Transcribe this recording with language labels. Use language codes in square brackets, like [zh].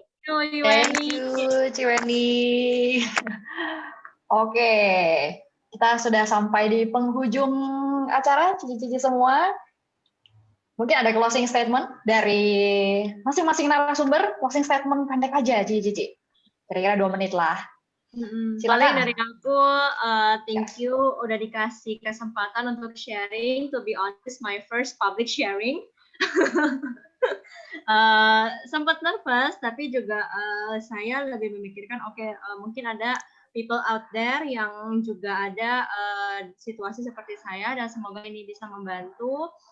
[en] Thank you, [id] Ciweni. Oke, kita sudah sampai di penghujung acara, cici-cici semua. Mungkin ada closing statement dari masing-masing narasumber, closing statement pendek aja, cici-cici. Kira-kira 2 menit lah. Paling dari aku, [en] thank you [id] udah dikasih kesempatan untuk sharing. [en] To be honest, my first public sharing. [id] Sempat nervous, tapi juga saya lebih memikirkan, mungkin ada [en] people out there [id] yang juga ada situasi seperti saya, dan semoga ini bisa membantu.